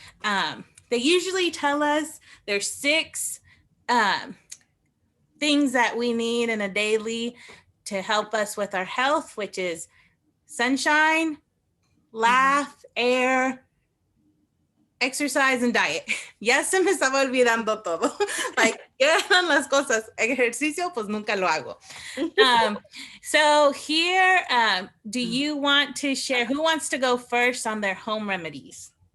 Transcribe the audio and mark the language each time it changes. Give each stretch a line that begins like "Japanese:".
English: They usually tell us there's 6 things that we need in a daily to help us with our health, which is sunshine, laugh, air, exercise, and diet.
Spanish: Ya se me estaba olvidando todo. Like, ¿qué eran las cosas? Ejercicio, pues nunca lo hago.
English: So here, do you want to share, who wants to go first on their home remedies?